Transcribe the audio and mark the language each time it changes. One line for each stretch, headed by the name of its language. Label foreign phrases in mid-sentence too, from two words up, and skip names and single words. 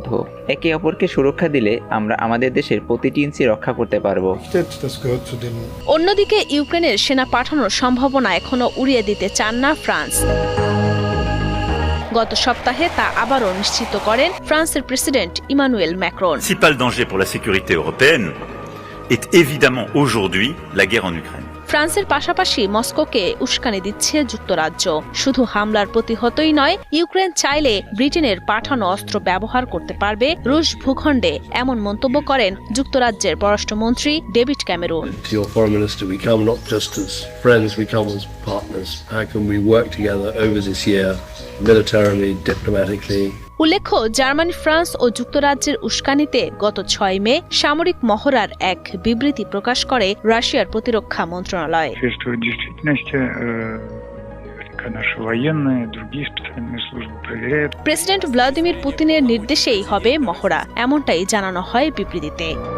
Bangla: একে অপরকে সুরক্ষা দিলে আমরা আমাদের দেশের প্রতিটি ইঞ্চি রক্ষা করতে পারবো। অন্যদিকে ইউক্রেনের সেনা পাঠানোর সম্ভাবনা এখনো উড়িয়ে দিতে চান না ফ্রান্স। গত সপ্তাহে তা আবারও নিশ্চিত করেন ফ্রান্সের প্রেসিডেন্ট ইমানুয়েল ম্যাক্রন।
French: Le principal danger pour la sécurité européenne est évidemment aujourd'hui la guerre en Ukraine.
Bangla: ফ্রান্সের পাশাপাশি মস্কোকে উস্কানি দিচ্ছে যুক্তরাজ্য। শুধু হামলার প্রতিহতই নয়, ইউক্রেন চাইলে ব্রিটেনের পাঠানো অস্ত্র ব্যবহার করতে পারবে রুশ ভূখণ্ডে, এমন মন্তব্য করেন যুক্তরাজ্যের পররাষ্ট্রমন্ত্রী ডেভিড ক্যামেরুন।
English: Your foreign minister, we come not just as friends, we come as partners. How can we work together over this year, militarily, diplomatically?
Bangla: উল্লেখ্য, জার্মানি, ফ্রান্স ও যুক্তরাজ্যের উস্কানিতে গত 6 মে সামরিক মহড়ার এক বিবৃতি প্রকাশ করে রাশিয়ার প্রতিরক্ষা মন্ত্রণালয়। প্রেসিডেন্ট ভ্লাদিমির পুতিনের নির্দেশেই হবে মহড়া, এমনটাই জানানো হয় বিবৃতিতে।